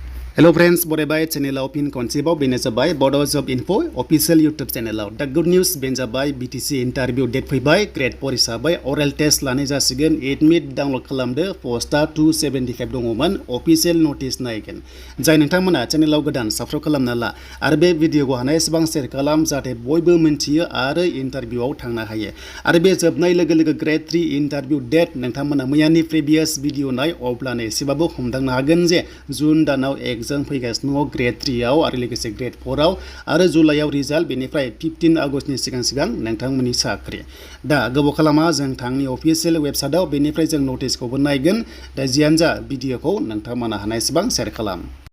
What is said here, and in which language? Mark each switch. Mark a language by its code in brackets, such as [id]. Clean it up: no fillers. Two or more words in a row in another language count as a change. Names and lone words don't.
[en] Hello friends, Bodo channel pin [brx] konsibaw benajabai [en] Bodo job info official YouTube channel. The good news [brx] benjabai [en] BTC interview date [brx] faibai grade 4 hisabai [en] oral test [brx] lani jasigen [en] admit download [brx] खालामदो posta 275 दङमोन [en] official notice [brx] नायगोन जाय नोंथांमोना channel गोदान subscribe खालामना ला आरो बे भिडिअखौ हानाय एसेबां शेयार खालाम जाहाथे बयबो मिन्थियो आरो इन्टारभिउआव थांनो हायो आरो बे जोबनाय लोगो लोगो [en] grade 3 interview date [brx] नोंथांमोना मैयानि [en] previous video [brx] नाय अब्लानो एसेबाबो हमदांनो हागोन जे जुन दानाव एग्जाम फैगासिनो ग्रेड 3 आव आरो लोगोसे ग्रेड 4 आव आरो जुलाइआव रिजाल्ट बेनिफ्राय 15 आगस्तनि सिगां नोंथांमोननि साख्रि दा गोबाव खालामा जों थांनि अफिशियेल वेबसाइटआव बेनिफ्राय जों नटिसखौबो नायगोन दा जियानो जा भिडिअखौ नोंथांमोना हानाय एसेबां शेयार खालाम